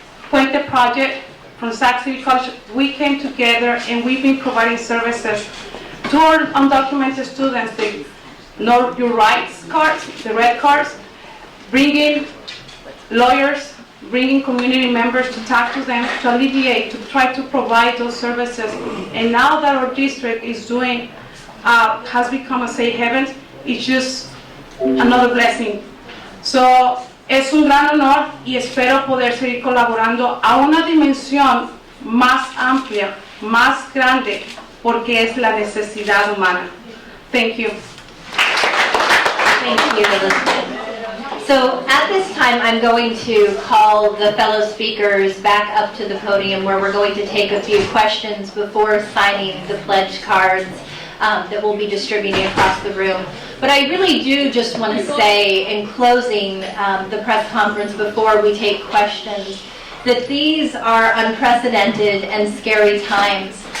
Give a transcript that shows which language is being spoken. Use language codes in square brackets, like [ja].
[en] Puente Project from Sac City College, we came together and we've been providing services to our undocumented students, the Know Your Rights cards, the red cards, bringing lawyers, bringing community members to talk to them, to alleviate, to try to provide those services. And now that our district is doing, has become a safe haven, it's just another blessing. [es] So, es un gran honor y espero poder seguir colaborando a una dimensión más amplia, más grande, porque es la necesidad humana. [en] Thank you. Thank you, Elizabeth. So at this time, I'm going to call the fellow speakers back up to the podium where we're going to take a few questions before signing the pledge cards that we'll be distributing across the room. But I really do just want to say, in closing the press conference before we take questions, that these are unprecedented and scary times.